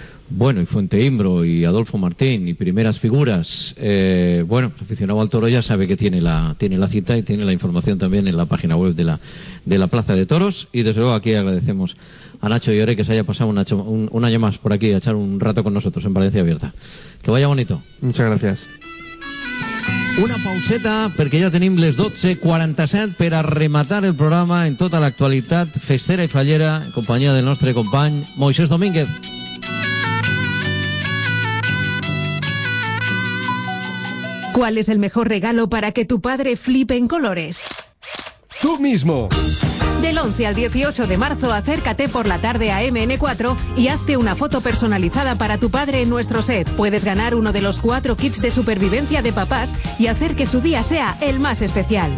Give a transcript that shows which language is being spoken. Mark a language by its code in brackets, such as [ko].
[es] Bueno, y Fuente Imbro y Adolfo Martín y primeras figuras. Bueno, el aficionado al toro ya sabe que tiene la cita y tiene la información también en la página web de la Plaza de Toros. Y desde luego aquí agradecemos a Nacho Lloret que se haya pasado un año más por aquí a echar un rato con nosotros en Valencia Abierta. Que vaya bonito. Muchas gracias. [ca] Una pauseta perquè ja tenim les 12:47 per a rematar el programa en tota l'actualitat festera i fallera en companyia del nostre company Moisés Domínguez. [es] ¿Cuál es el mejor regalo para que tu padre flipe en colores? Tú mismo. Del 11 al 18 de marzo, acércate por la tarde a MN4 y hazte una foto personalizada para tu padre en nuestro set. Puedes ganar uno de los 4 kits de supervivencia de papás y hacer que su día sea el más especial.